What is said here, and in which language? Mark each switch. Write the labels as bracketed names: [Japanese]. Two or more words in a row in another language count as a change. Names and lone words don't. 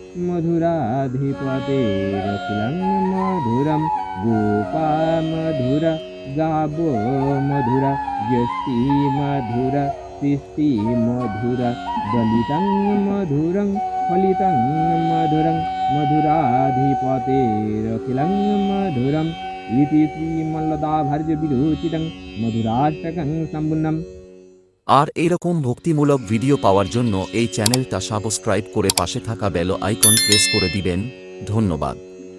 [Sanskrit] मधुराधिपतेरखिलं मधुरं गोपा मधुरा गावो मधुरा यष्टि मधुरा तिष्टि मधुरा दलितं मधुरं फलितं मधुरं मधुराधिपतेरखिलं मधुरम् इति श्रीमल्लदाभार्यविरोचितं मधुराष्टकं सम्पूर्णम्। [Bangla] আর এরকম ভক্তিমূলক ভিডিও পাওয়ার জন্য এই চ্যানেলটা সাবস্ক্রাইব করে পাশে থাকা [English] bell icon [Bangla] প্রেস করে দিবেন। ধন্যবাদ।